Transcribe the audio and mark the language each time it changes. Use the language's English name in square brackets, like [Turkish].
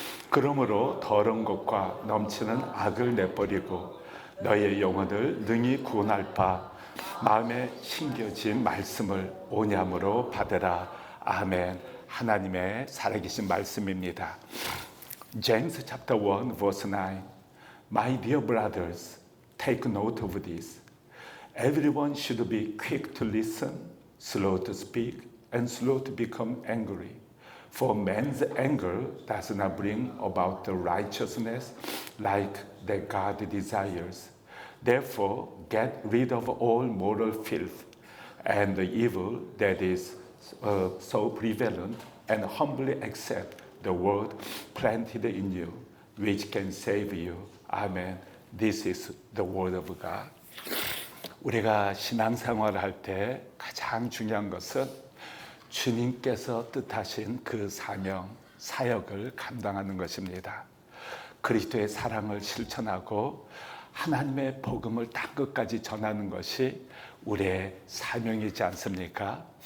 [Korean] 그러므로 더러운 것과 넘치는 악을 내버리고 너희의 영혼을 능히 구원할 바 마음에 심겨진 말씀을 온유함으로 받으라. 아멘. 하나님의 살아계신 말씀입니다. [English] James chapter 1 verse 9. My dear brothers, take note of this. Everyone should be quick to listen, slow to speak, and slow to become angry. For man's anger does not bring about the righteousness like that God desires. Therefore, get rid of all moral filth and the evil that is so prevalent, and humbly accept the word planted in you, which can save you. Amen. This is the word of God. [Korean] 우리가 신앙생활을 할 때 가장 중요한 것은 주님께서 뜻하신 그 사명, 사역을 감당하는 것입니다. 그리스도의 사랑을 실천하고 하나님의 복음을 땅 끝까지 전하는 것이 우리의 사명이지 않습니까?